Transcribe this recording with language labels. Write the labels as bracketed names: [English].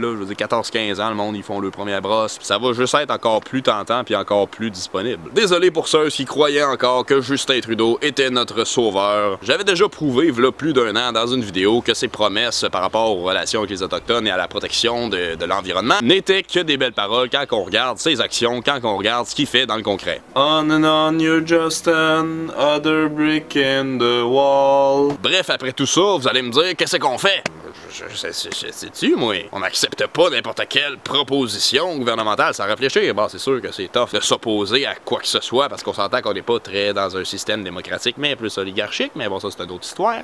[French] Je veux dire, 14, 15 ans, le monde, ils font leur première brosse. Puis ça va juste être encore plus tentant puis encore plus disponible. Désolé pour ceux qui croyaient encore que Justin Trudeau était notre sauveur. J'avais déjà prouvé, v'là plus d'1 an, dans une vidéo, que ses promesses par rapport aux relations avec les Autochtones et à la protection de l'environnement n'étaient que des belles paroles quand on regarde ses actions, quand on regarde ce qu'il fait dans le concret. [English] On and on, you're just another brick in the wall. [French] Bref, après tout ça, vous allez me dire, qu'est-ce qu'on fait? Sais-tu, moi? On n'accepte pas n'importe quelle proposition gouvernementale sans réfléchir. Bon, c'est sûr que c'est tough de s'opposer à quoi que ce soit parce qu'on s'entend qu'on n'est pas très dans un système démocratique, mais plus oligarchique, mais bon, ça, c'est une autre histoire.